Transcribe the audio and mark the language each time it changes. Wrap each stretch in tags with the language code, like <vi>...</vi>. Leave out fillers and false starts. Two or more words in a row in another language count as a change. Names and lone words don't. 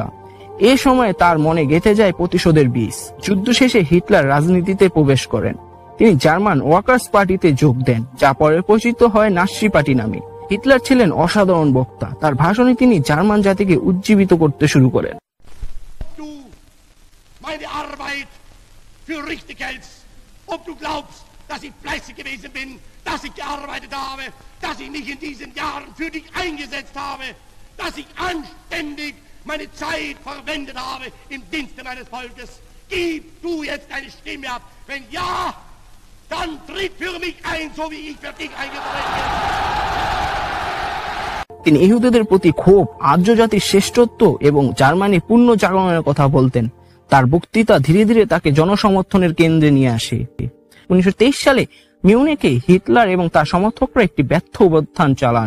<bn>এ সময়ে তার মনে গেঁথে যায় প্রতিশোধের বীজ। যুদ্ধ শেষে হিটলার রাজনীতিতে প্রবেশ করেন। তিনি জার্মান ওয়ার্কার্স পার্টিতে যোগ দেন, যা পরে পরিচিত হয় নাৎসি পার্টি নামে। হিটলার ছিলেন অসাধারণ বক্তা। তার ভাষণে তিনি জার্মান জাতিকে উজ্জীবিত করতে শুরু করেন।</bn> <de>Für richtig hältst, ob du glaubst, dass ich fleißig gewesen bin, dass ich gearbeitet habe, dass ich mich in diesen Jahren für dich eingesetzt habe, dass ich anständig meine Zeit verwendet habe im Dienste meines Volkes. Gib du jetzt eine Stimme ab. Wenn ja, dann tritt für mich ein, so wie ich für dich eingetreten bin.</de> <bn>তিনি ইহুদিদের প্রতি ক্ষোভ, আর্য জাতির শ্রেষ্ঠত্ব এবং জার্মানির পূর্ণ জাগরণের কথা বলতেন। তার বক্তৃতা ধীরে ধীরে তাকে জনসমর্থনের কেন্দ্রে নিয়ে আসে। 1923 সালে মিউনিকে হিটলার এবং তার সমর্থকরা একটি ব্যর্থ অভ্যুত্থান চালান।</bn>